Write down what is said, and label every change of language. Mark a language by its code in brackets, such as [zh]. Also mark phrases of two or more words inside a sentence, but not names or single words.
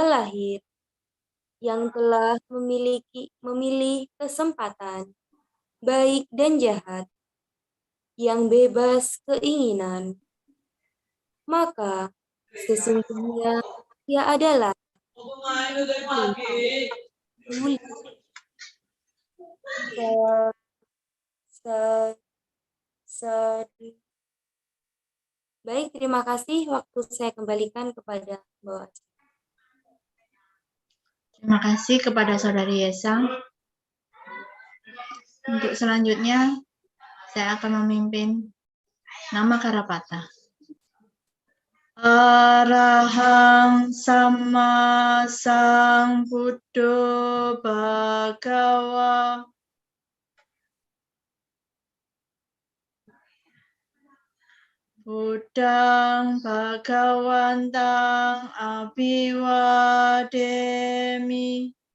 [id] lahir, yang telah memilih kesempatan baik dan jahat, yang bebas keinginan, maka sesungguhnya ia adalah Baik, terima kasih. Waktu saya kembalikan kepada Mbak. Terima kasih kepada Saudari Yesa. Untuk selanjutnya, saya akan memimpin nama Karapata. [pi] Arahang Sama Sambuddho Bhagawa. Buddhang Bhagawantang Abhiwademi.